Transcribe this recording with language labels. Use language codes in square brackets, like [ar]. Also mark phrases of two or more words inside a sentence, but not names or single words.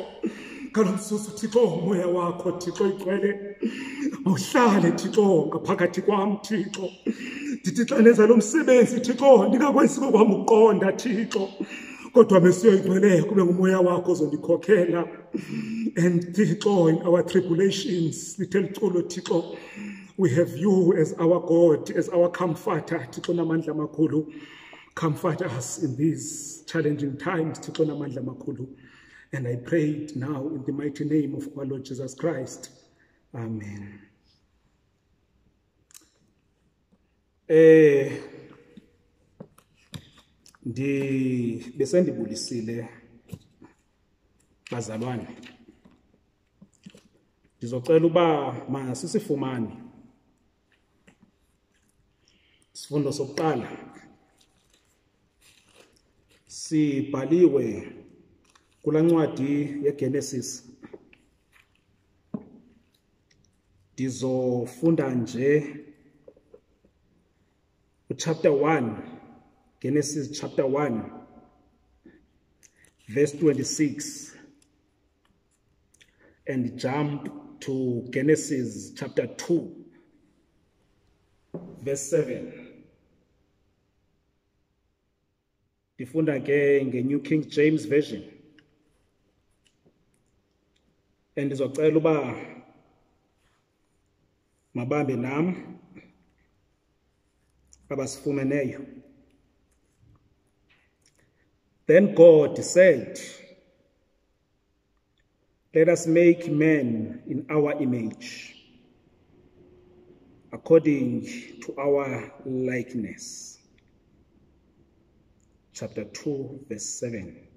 [xh] Ngalo mzuzu Thixo umoya wakho Thixo igcwele. Awuhlale Thixo ngaphakathi kwami Thixo. Ndithi xa nenza lo msebenzi Thixo ndingakwazi kwami ukuqonda Thixo. Kodwa Mesiya oyingcwele kube ngumoya wakho ozondikhokhela. [en] And Thixo in our tribulations little Xolo Thixo we have you as our God, as our comforter Thixo [xh] namandla amakhulu. [en] Comfort us in these challenging times Thixo [xh] namandla amakhulu. [en] And I pray it now in the mighty name of our Lord Jesus Christ. Amen. [xh] Besendibulisile bazalwane. Ndizocela uba masisifumane isifundo sokuqala sibhaliwe kula ncwadi yeGenesis. Ndizofunda nje [en] chapter 1, Genesis chapter 1, verse 26, and jump to Genesis chapter 2, verse 7. [xh] Ndifunda ke nge-New King James Version. And ndizocela uba mabambe nam abasifumeneyo. [en] Then God said, let us make man in our image, according to our likeness. Chapter 2, verse 7.